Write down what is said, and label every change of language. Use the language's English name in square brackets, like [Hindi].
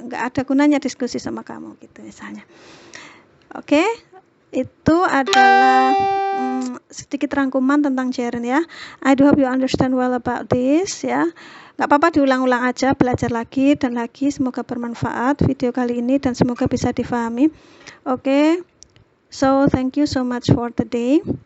[Indonesian] Nggak ada gunanya diskusi sama kamu, gitu misalnya. Oke, itu adalah sedikit rangkuman tentang gerund ya. [English] I do hope you understand well about this ya. [Indonesian] Nggak apa-apa diulang-ulang aja, belajar lagi dan lagi. Semoga bermanfaat video kali ini dan semoga bisa difahami. Oke. [English] So, thank you so much for today.